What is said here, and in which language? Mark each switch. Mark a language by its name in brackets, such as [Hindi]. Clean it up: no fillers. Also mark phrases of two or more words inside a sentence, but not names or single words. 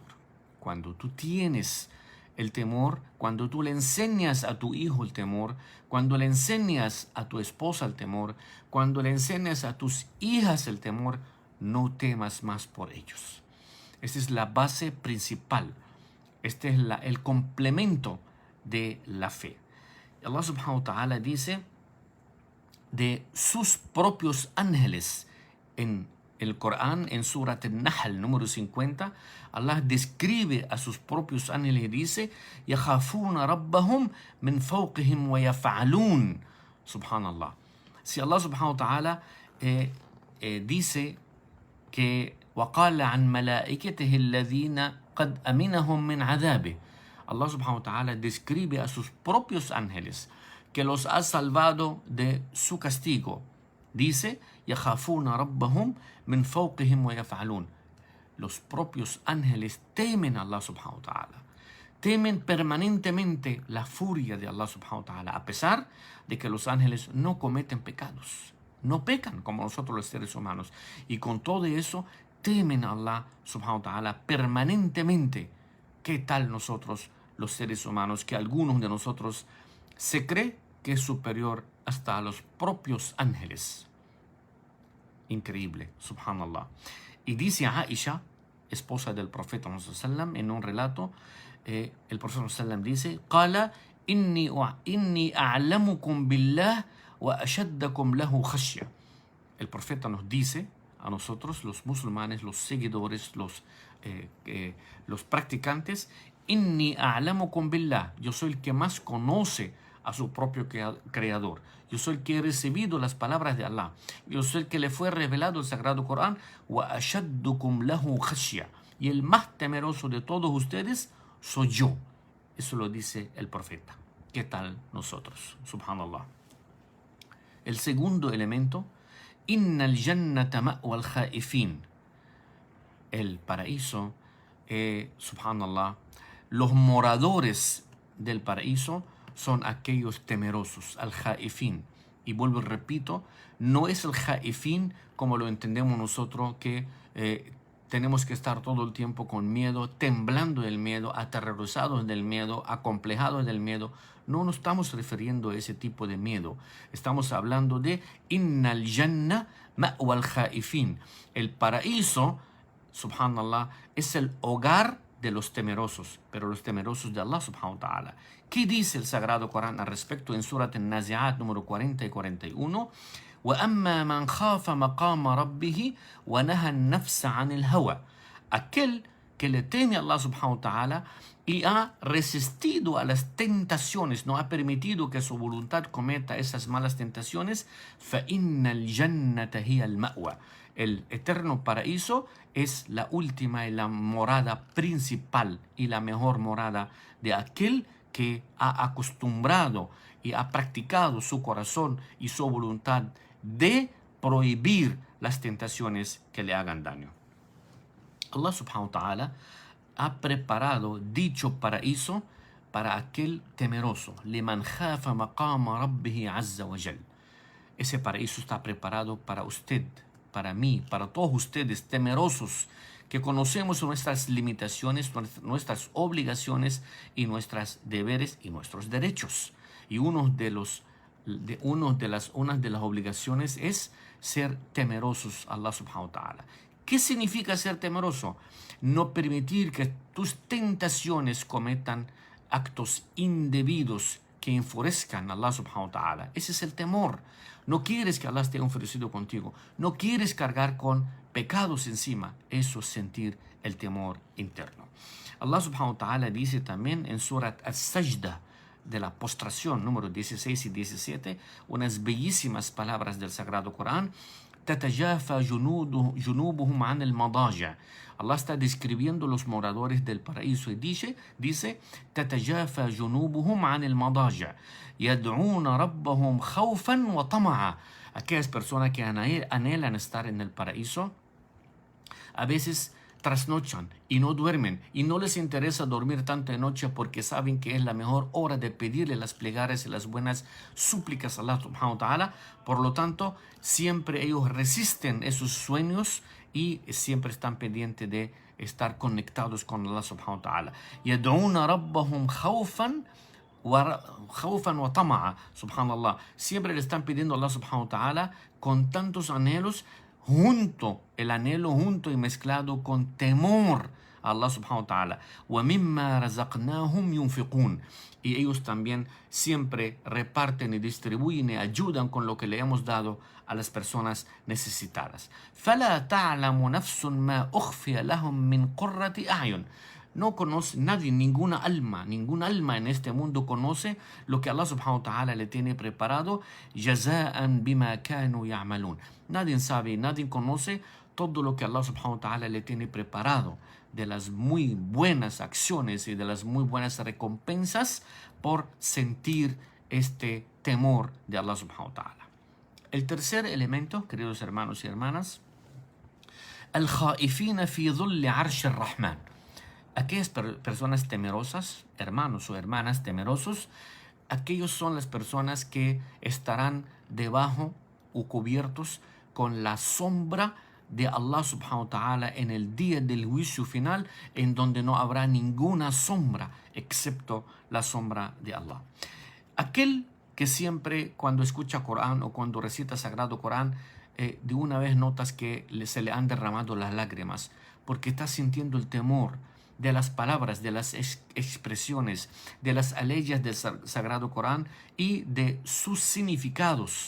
[Spanish] Cuando tú tienes el temor, cuando tú le enseñas a tu hijo el temor, cuando le enseñas a tu esposa el temor, cuando le enseñas a tus hijas el temor, no temas más por ellos. Esta es la base principal. Este es el complemento de la fe. [Arabic] الله سبحانه وتعالى [Spanish] dice de sus propios ángeles en el Corán, en Surat al-Nahl número 50. Allah describe a sus propios ángeles y dice [Arabic] يَخَافُونَ رَبَّهُمْ مِنْ فَوْقِهِمْ وَيَفْعَلُونَ. [Spanish] Subhanallah. Si [Arabic] الله سبحانه وتعالى [Spanish] dice que [Arabic] وَقَالَ عَنْ مَلَائِكَتِهِ الَّذِينَ قَدْ أَمِنَهُمْ مِنْ عَذَابِهِ, الله سبحانه وتعالى [Spanish] describe a sus propios ángeles que los ha salvado de su castigo. Dice [Arabic] يَخَافُونَ رَبَّهُمْ مِنْ فَوْقِهِمْ وَيَفْعَلُونَ. [Spanish] Los propios ángeles temen a [Arabic] الله سبحانه وتعالى. [Spanish] Temen permanentemente la furia de [Arabic] الله سبحانه وتعالى, [Spanish] a pesar de que los ángeles no cometen pecados. No pecan como nosotros los seres humanos. Y con todo eso, temen a [Arabic] الله سبحانه وتعالى [Spanish] permanentemente. ¿Qué tal nosotros los seres humanos, que algunos de nosotros se cree que es superior hasta a los propios ángeles? Increíble, subhanallah. Y dice Aisha, esposa del profeta sallam, en un relato, el profeta sallam dice [Arabic] قال إني أعلمكم بالله وأشدكم له خشية. [Spanish] El profeta nos dice a nosotros, los musulmanes, los seguidores, los practicantes, [Arabic] إني أعلمكم بالله, [Spanish] yo soy el que más conoce a su propio creador. Yo soy el que he recibido las palabras de Allah. Yo soy el que le fue revelado el Sagrado Corán. [Arabic] وَأَشَدُّكُمْ لَهُ خَشْيَةً, [Spanish] y el más temeroso de todos ustedes soy yo. Eso lo dice el profeta. ¿Qué tal nosotros? Subhanallah. El segundo elemento, [Arabic] إِنَّ الْجَنَّةَ مَأْوَى الْخَائِفِينَ. [Spanish] El paraíso, subhanallah, los moradores del paraíso son aquellos temerosos, al-Jaifin. Y vuelvo y repito, no es el Jaifin como lo entendemos nosotros, que tenemos que estar todo el tiempo con miedo, temblando del miedo, aterrorizados del miedo, acomplejados del miedo. No nos estamos refiriendo a ese tipo de miedo. Estamos hablando de [Arabic] إن الجنة مأوى الخائفين. [Spanish] El paraíso, subhanallah, es el hogar de los temerosos, pero los temerosos de [Arabic] الله سبحانه وتعالى. [Spanish] ¿Qué dice el Sagrado Corán al respecto en Surat An-Nazi'at número 40 y 41? [Arabic] وَأَمَّا مَنْ خَافَ مَقَامَ رَبِّهِ وَنَهَى النَّفْسَ عَنِ الْهَوَى. [Spanish] Aquel que le teme a [Arabic] الله سبحانه وتعالى [Spanish] y ha resistido a las tentaciones, no ha permitido que su voluntad cometa esas malas tentaciones, [Arabic] فَإِنَّ الْجَنَّةَ هِيَ الْمَأْوَى. [Spanish] El eterno paraíso es la última y la morada principal y la mejor morada de aquel que ha acostumbrado y ha practicado su corazón y su voluntad de prohibir las tentaciones que le hagan daño. [Arabic] الله سبحانه وتعالى [Spanish] ha preparado dicho paraíso para aquel temeroso. [Arabic] لمن خاف مقام ربه عز وجل. [Spanish] Ese paraíso está preparado para usted, para mí, para todos ustedes temerosos, que conocemos nuestras limitaciones, nuestras obligaciones y nuestros deberes y nuestros derechos. Y una de las obligaciones es ser temerosos a [Arabic] الله سبحانه وتعالى. [Spanish] ¿Qué significa ser temeroso? No permitir que tus tentaciones cometan actos indebidos que enfurezcan a [Arabic] الله سبحانه وتعالى. [Spanish] Ese es el temor. No quieres que Allah esté enfurecido contigo. No quieres cargar con pecados encima. Eso es sentir el temor interno. [Arabic] الله سبحانه وتعالى [Spanish] dice también en Surat As-Sajda, de la postración, número 16 y 17, unas bellísimas palabras del Sagrado Corán. [Arabic] تتجافى جنوبهم عن المضاجع. [Spanish] Allah está describiendo los moradores del paraíso y dice [Arabic] تتجافى جنوبهم عن المضاجع يدعون ربهم خوفا وطمعا. [Spanish] Aquellas personas que anhelan estar en el paraíso a veces trasnochan y no duermen, y no les interesa dormir tanto de noche porque saben que es la mejor hora de pedirle las plegarias y las buenas súplicas a [Arabic] الله سبحانه وتعالى. [Spanish] Por lo tanto, siempre ellos resisten esos sueños y siempre están pendientes de estar conectados con [Arabic] الله سبحانه وتعالى. يَدْعُونَ رَبَّهُمْ خَوْفًا وطمعا. [Spanish] Subhanallah, siempre le están pidiendo a [Arabic] الله سبحانه وتعالى [Spanish] con tantos anhelos, el anhelo junto y mezclado con temor a [Arabic] الله سبحانه وتعالى. وَمِمَّا رَزَقْنَاهُمْ يُنْفِقُونَ. [Spanish] Y ellos también siempre reparten y distribuyen y ayudan con lo que le hemos dado a las personas necesitadas. [Arabic] فَلَا تَعْلَمُ نَفْسٌ مَا أُخْفِيَ لَهُمْ مِنْ قُرَّةِ أَعْيُنٍ. [Spanish] No conoce nadie, ningún alma en este mundo conoce lo que [Arabic] الله سبحانه وتعالى [Spanish] le tiene preparado. [Arabic] جَزَاءً بِمَا كَانُوا يَعْمَلُونَ. [Spanish] Nadie sabe, nadie conoce todo lo que [Arabic] الله سبحانه وتعالى [Spanish] le tiene preparado de las muy buenas acciones y de las muy buenas recompensas por sentir este temor de [Arabic] الله سبحانه وتعالى. [Spanish] El tercer elemento, queridos hermanos y hermanas, [Arabic] الخائفين في ظل عرش الرحمن. [Spanish] Aquellas personas temerosas, hermanos o hermanas temerosos, aquellos son las personas que estarán debajo o cubiertos con la sombra de [Arabic] الله سبحانه وتعالى [Spanish] en el día del juicio final, en donde no habrá ninguna sombra excepto la sombra de Allah. Aquel que siempre cuando escucha Corán o cuando recita Sagrado Corán, de una vez notas que se le han derramado las lágrimas, porque está sintiendo el temor de las palabras, de las expresiones, de las aleyas del Sagrado Corán y de sus significados.